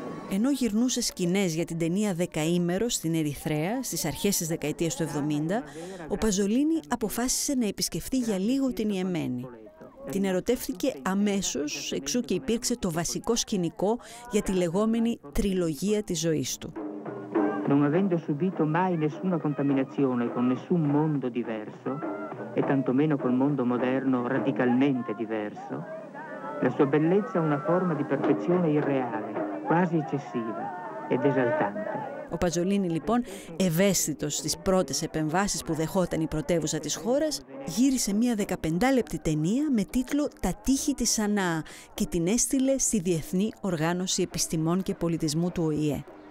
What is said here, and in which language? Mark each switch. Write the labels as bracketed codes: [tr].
[el] Ενώ γυρνούσε σκηνές για την ταινία «Δεκαήμερος» στην Ερυθρέα στις αρχές της δεκαετίας του 70, ο Παζολίνι αποφάσισε να επισκεφτεί για λίγο την Ιεμένη. Την ερωτεύτηκε αμέσως, εξού και υπήρξε το βασικό σκηνικό για τη λεγόμενη τριλογία της ζωής του. [it] Non avendo subito mai nessuna contaminazione con nessun mondo diverso, e tantomeno col mondo moderno radicalmente diverso, la sua bellezza ha una forma di perfezione irreale, quasi eccessiva ed esaltante. [el] Ο Παζολίνι λοιπόν, ευαίσθητος στις πρώτες επεμβάσεις που δεχόταν η πρωτεύουσα της χώρας, γύρισε μια 15λεπτη ταινία με τίτλο «Τα τείχη της Σανά» και την έστειλε στη Διεθνή Οργάνωση Επιστημών και Πολιτισμού του ΟΗΕ.